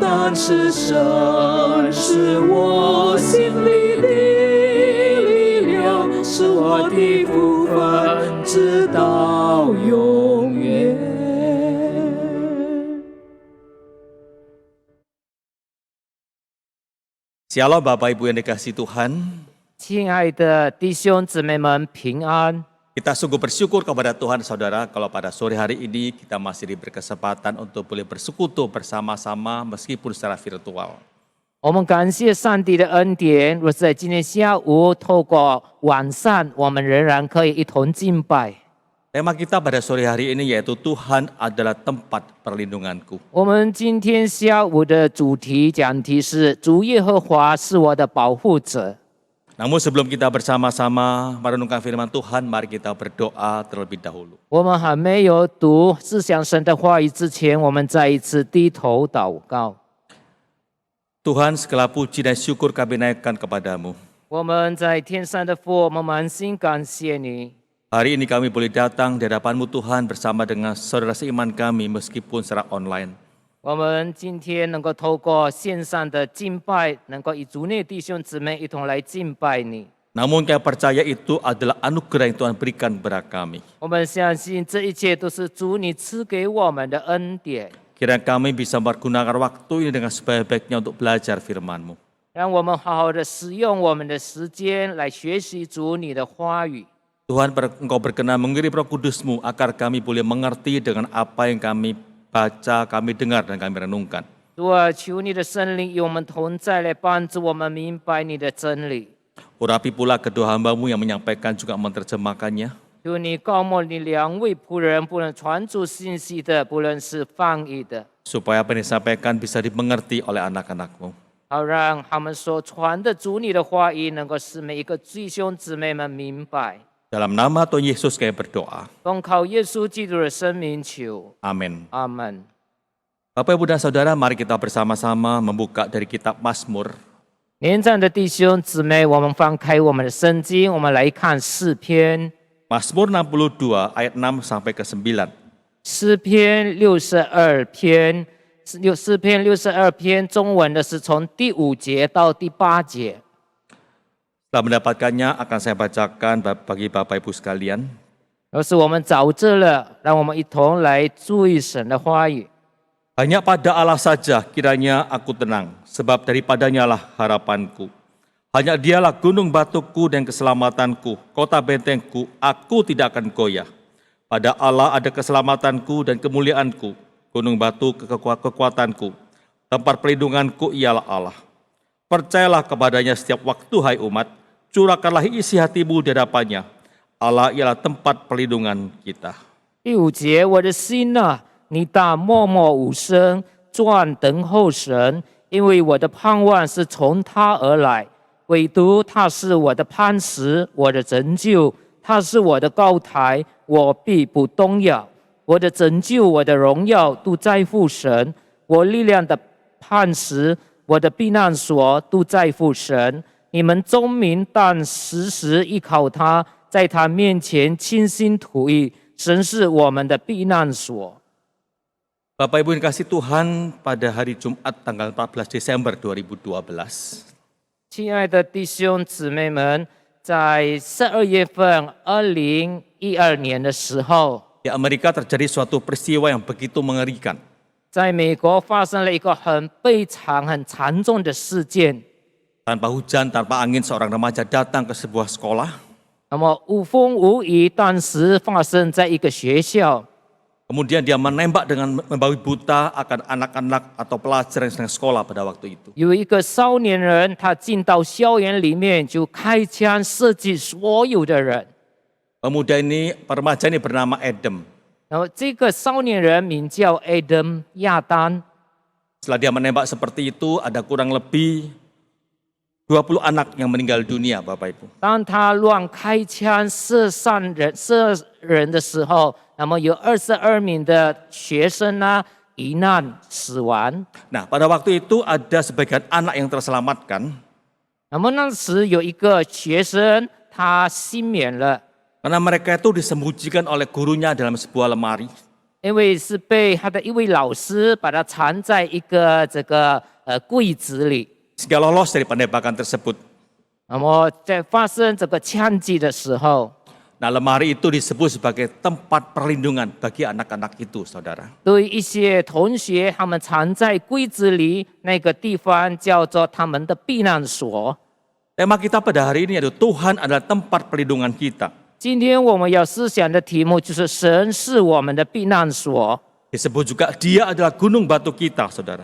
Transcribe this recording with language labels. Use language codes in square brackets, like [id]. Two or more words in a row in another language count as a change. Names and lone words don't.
[zh] 欢是神，是我心里的力量，是我的福分，直到永远。 [id] Shalom Bapak Ibu yang dikasihi Tuhan. [zh] 亲爱的弟兄姊妹们，平安。 [id] Kita sungguh bersyukur kepada Tuhan saudara kalau pada sore hari ini kita masih diberi kesempatan untuk boleh bersekutu bersama-sama meskipun secara virtual. [zh] 我们感谢上帝的恩典，若是在今天下午透过晚上，我们仍然可以一同敬拜。 [id] Tema kita pada sore hari ini yaitu Tuhan adalah tempat perlindunganku. [zh] 我们今天下午的讲题是主耶和华是我的保护者。 [id] Namun sebelum kita bersama-sama merenungkan firman Tuhan, mari kita berdoa terlebih dahulu. [zh] 我们还没有读思想神的话语之前，我们再一次低头祷告。 [id] Tuhan, segala puji dan syukur kami naikkan kepadamu. [zh] 我们在天上的父，我们满心感谢你。 [id] Hari ini kami boleh datang di hadapan-Mu Tuhan bersama dengan saudara seiman kami meskipun secara online. [zh] 我们今天能够透过线上的敬拜，能够与主内弟兄姊妹一同来敬拜你。 [id] Namun kami percaya itu adalah anugerah yang Tuhan berikan kepada kami. [zh] 我们相信这一切都是主你赐给我们的恩典， [id] Kiranya kami bisa mempergunakan waktu ini dengan sebaik-baiknya untuk belajar firman-Mu. [zh] 让我们好好的使用我们的时间来学习主你的话语。 [id] Tuhan, Engkau berkenan mengirim Roh Kudus-Mu agar kami boleh mengerti dengan apa yang kami baca, kami dengar, dan kami renungkan. [zh] 主啊，求你的圣灵与我们同在，来帮助我们明白你的真理。 [id] Urapi pula kedua hamba-Mu yang menyampaikan juga menerjemahkannya. [zh] 求你高莫你两位仆人，不论传出信息的，不论是翻译的， [id] Supaya apa yang disampaikan bisa dimengerti oleh anak-anak-Mu. [zh] 好让他们所传的主你的话语，能够使每一个弟兄姊妹们明白。 [id] Dalam nama Tuhan Yesus kami berdoa. [zh] 奉靠耶稣基督的生命求， [id] Amin. [zh] 阿门。 [id] Bapak, Ibu, dan Saudara, mari kita bersama-sama membuka dari kitab Mazmur. [zh] 年长的弟兄姊妹，我们翻开我们的圣经，我们来看诗篇。 [id] Mazmur 62 ayat 6 sampai ke 9. [zh] 诗篇62篇，诗篇62篇，中文的是从第5节到第8节。 [id] Setelah mendapatkannya akan saya bacakan bagi Bapak Ibu sekalian. [zh] 要是我们找这了，让我们一同来注意神的话语。 [id] Hanya pada Allah saja kiranya aku tenang, sebab daripadanya lah harapanku. Hanya dialah gunung batuku dan keselamatanku, kota bentengku, aku tidak akan goyah. Pada Allah ada keselamatanku dan kemuliaanku, gunung batu kekuatanku, tempat perlindunganku ialah Allah. Percayalah kepadanya setiap waktu, hai umat, curahkanlah isi hatimu di hadapannya. Allah ialah tempat perlindungan kita. [zh] 第5节，我的心啊，你当默默无声，专等候神，因为我的盼望是从他而来。唯独他是我的磐石，我的拯救，他是我的高台，我必不动摇。我的拯救，我的荣耀都在乎神，我力量的磐石，我的避难所都在乎神。你们众民当时时依靠他，在他面前倾心吐意。神是我们的避难所。 [id] Bapak Ibu yang kasih Tuhan, pada hari Jumat tanggal 14 Desember 2012, [zh] 亲爱的弟兄姊妹们，在12月份2012年的时候， [id] di Amerika terjadi suatu peristiwa yang begitu mengerikan. [zh] 在美国发生了一个很悲惨、很惨重的事件。 [id] Tanpa hujan, tanpa angin, seorang remaja datang ke sebuah sekolah. [zh] 那么无风无雨，当时发生在一个学校。 [id] Kemudian dia menembak dengan membabi buta akan anak-anak atau pelajar yang sedang sekolah pada waktu itu. [zh] 有一个少年人，他进到校园里面就开枪射击所有的人。 [id] Pemuda ini, remaja ini bernama Adam. [zh] 然后这个少年人名叫 Adam 亚当。 [id] Setelah dia menembak seperti itu, ada kurang lebih 20 anak yang meninggal dunia, Bapak Ibu. [zh] 当他乱开枪射人的时候，那么有22名的学生呢遇难死亡。 [id] Nah, pada waktu itu ada sebagian anak yang terselamatkan. [zh] 那么那时有一个学生他幸免了， [id] Karena mereka itu disembunyikan oleh gurunya dalam sebuah lemari. [zh] 因为是被他的一位老师把他藏在一个柜子里。 [id] sehingga lolos dari penembakan tersebut. [zh] 那么在发生这个枪击的时候， [id] Nah, lemari itu disebut sebagai tempat perlindungan bagi anak-anak itu, saudara. [zh] 对一些同学，他们藏在柜子里，那个地方叫做他们的避难所。 [id] Tema kita pada hari ini adalah Tuhan adalah tempat perlindungan kita. [zh] 今天我们要思想的题目就是神是我们的避难所。 [id] Disebut juga dia adalah gunung batu kita, saudara.